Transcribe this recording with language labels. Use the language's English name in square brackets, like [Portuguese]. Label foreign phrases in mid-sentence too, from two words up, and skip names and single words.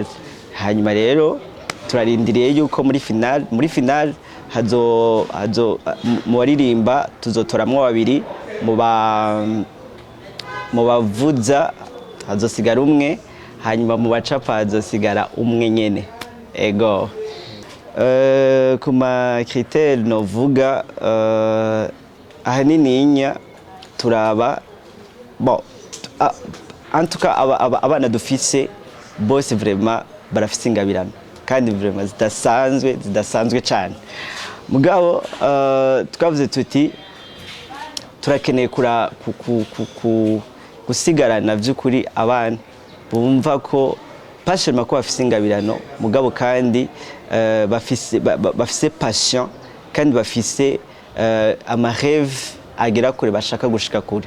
[Rundi] Hanyuma rero turarindiriye yuko muri finale mu baririmba tuzotoramwo babiri, mu bavuza hazosigara umwe, hanyuma mu bacapa hazosigara umwe nyene. Ego ku ma critère novuga ahanini turaba [French] en tout cas [Rundi] abana dufise bose vraiment barafise ingabirano, kandi vraiment zidasanzwe cyane. Mugabo twavuze tuti turakeneye gusigarana vy'ukuri abana bumva ko passion ko bafise ingabirano, mugabo kandi bafise passion, kandi bafise amarêve agera kure bashaka gushika kure.